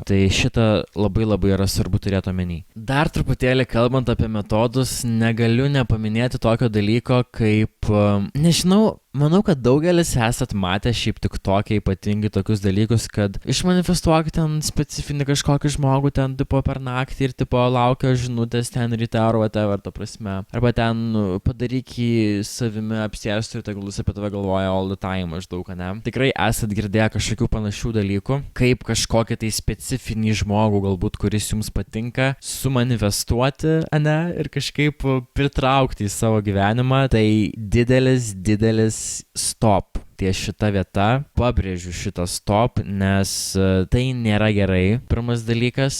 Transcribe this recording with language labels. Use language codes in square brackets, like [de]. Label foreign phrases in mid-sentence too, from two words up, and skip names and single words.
[lt] Tai šitą labai yra svarbu turėti omeny. Dar truputėlį kalbant apie metodus, negaliu nepaminėti tokio dalyko kaip, nežinau, manau, kad daugelis esat matę šiaip tik tokie ypatingai tokius dalykus, kad išmanifestuok ten specifinį kažkokį žmogų ten tipo per naktį ir tipo laukia žinutės ten ryte ar whatever, ta prasme. Arba ten padaryk jį savimi apsėstų ir tegul jis apie tave galvoja [en] all the time [lt] maždaug, ne? Tikrai esat girdėję kažkokių panašių dalykų, kaip kažkokį tai specifinį žmogų galbūt, kuris jums patinka, sumanifestuoti, ne? Ir kažkaip pritraukti į savo gyvenimą. Tai didelis stop. ties šita vieta, pabrėžiu šitą stop, nes tai nėra gerai, pirmas dalykas.